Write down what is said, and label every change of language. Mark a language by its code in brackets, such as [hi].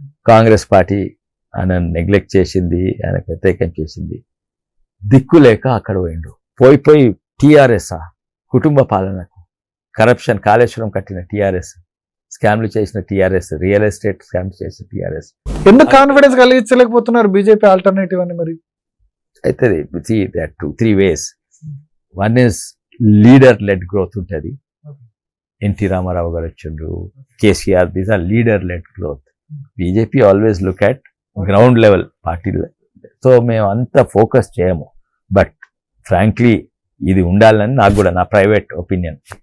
[te] Congress party ఆయన neglect చేసింది, ఆయన వ్యతిరేకం చేసింది, దిక్కు లేక అక్కడ పోయిండు. పోయి టీఆర్ఎస్ కుటుంబ పాలనకు, కరప్షన్, కాళేశ్వరం కట్టిన టీఆర్ఎస్, స్కామ్లు చేసిన టీఆర్ఎస్, రియల్ ఎస్టేట్ స్కామ్లు చేసిన టీఆర్ఎస్. ఎందుకు కాన్ఫిడెన్స్ కలిగించలేకపోతున్నారు బీజేపీ ఆల్టర్నేటివ్ అని? మరి [en] అయితే there are 2-3 ways. One is leader led growth ఉంటుంది. NT Rama Rao [te] గారు వచ్చిండ్రు, [en] KCR, these are leader led growth. BJP always look at ground level party. So [te] మేము అంత [en] focus చేయము, but frankly [te] ఇది ఉండాలని నాకు కూడా నా [en] Private opinion.